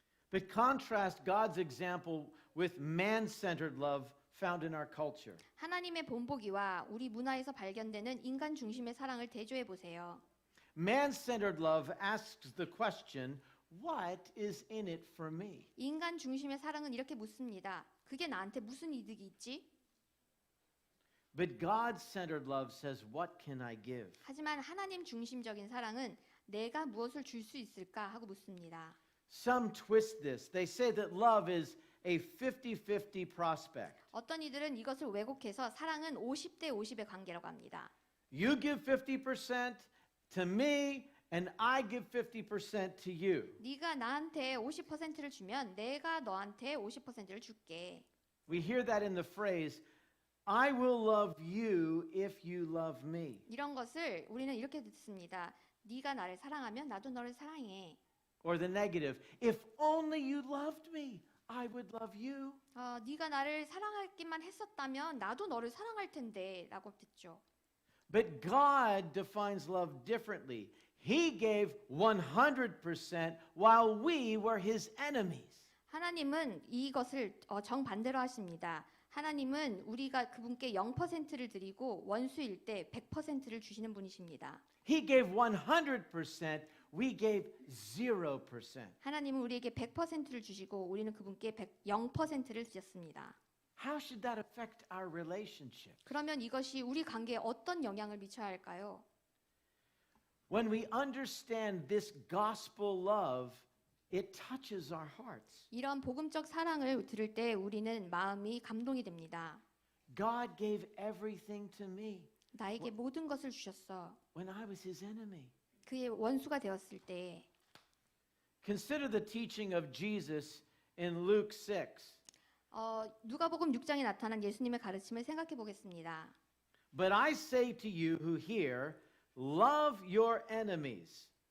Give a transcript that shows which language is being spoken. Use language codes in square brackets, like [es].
[en] But contrast God's example with man-centered love found in our culture. [ko] 하나님의 본보기와 우리 문화에서 발견되는 인간 중심의 사랑을 대조해 보세요. [en] Man-centered love asks the question, what is in it for me? [ko] 인간 중심의 사랑은 이렇게 묻습니다. 그게 나한테 무슨 이득이 있지? [en] But God-centered love says, what can I give? [ko] 하지만 하나님 중심적인 사랑은 내가 무엇을 줄 수 있을까 하고 묻습니다. [en] Some twist this. They say that love is a 50-50 prospect. [ko] 어떤 이들은 이것을 왜곡해서 사랑은 50대 50의 관계라고 합니다. [en] You give 50% to me, and I give 50% to you. [ko] 네가 나한테 50%를 주면 내가 너한테 50%를 줄게. [en] We hear that in the phrase, I will love you if you love me. [ko] 이런 것을 우리는 이렇게 듣습니다. 네가 나를 사랑하면 나도 너를 사랑해. [en] Or the negative, if only you loved me, I would love you. [ko] 네가 나를 사랑하기만 했었다면 나도 너를 사랑할 텐데라고 듣죠. [en] But God defines love differently. He gave 100% while we were his enemies. [ko] 하나님은 이것을 정반대로 하십니다. 하나님은 우리가 그분께 0%를 드리고 원수일 때 100%를 주시는 분이십니다. [en] He gave 100%, we gave 0%. [ko] 하나님은 우리에게 100%를 주시고 우리는 그분께 0%를 주셨습니다. [en] How should that affect our relationship? [ko] 그러면 이것이 우리 관계에 어떤 영향을 미쳐야 할까요? [en] When we understand this gospel love, it touches our hearts. [ko] 이런 복음적 사랑을 들을 때 우리는 마음이 감동이 됩니다. [en] God gave everything to me [ko] 나에게 모든 것을 주셨어. [en] when I was his enemy. [ko] 그의 원수가 되었을 때 [en] Consider the teaching of Jesus in Luke 6. [ko] 누가복음 6장에 나타난 예수님의 가르침을 생각해 보겠습니다. [en] But I say to you who hear, love your enemies.